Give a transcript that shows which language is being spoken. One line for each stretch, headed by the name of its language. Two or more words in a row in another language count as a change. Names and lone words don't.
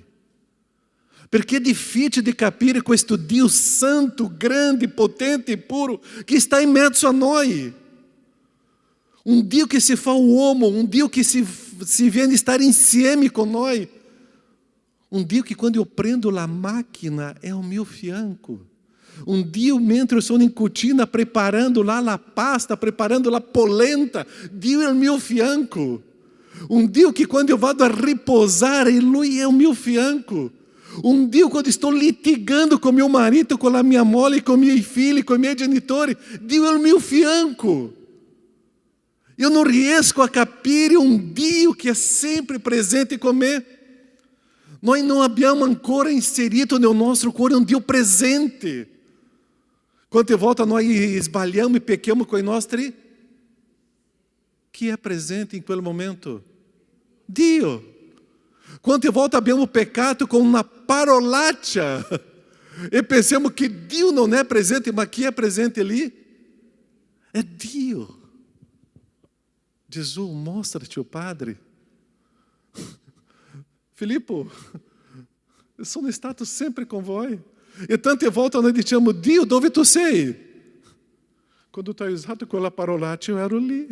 Italian: Perché è difficile di capire questo Dio santo, grande, potente e puro che sta in mezzo a noi. Um Dio que se fa uomo, um Dio que se viene estar insieme con noi.
Portuguese: Um Dio que quando eu
Italian: prendo la
Portuguese: máquina é ao meu fianco.
Italian: Um Dio mentre eu sono in cucina preparando lá la pasta, preparando la polenta, Dio è al mio fianco.
Portuguese: Um Dio que quando eu
Italian: vado a riposare, Lui è
Portuguese: ao meu fianco. Um Dio quando estou litigando com meu marido, com a minha mole, com
Italian: miei figli,
Portuguese: com
Italian: i miei genitori, Dio è al mio fianco.
Portuguese: Eu não
Italian: riesco a capire
Portuguese: um Dio que é sempre presente com me. Nós não
Italian: abbiamo ancora inserito
Portuguese: no nosso cuore um Dio presente.
Italian: Quante volte nós sbagliamo e pecchiamo com i nostri? Chi è presente in quel momento? Dio. Quante volte abbiamo peccato
Portuguese: com uma parolaccia e pensamos que Dio não é presente, mas
Italian: chi è presente
Portuguese: ali?
Italian: É Dio. Gesù, mostrati o Padre. Filippo, eu sono stato sempre con voi. E tante volte noi diciamo, Dio, dove tu sei? Quando tu hai usato quella parolaccia, io ero lì.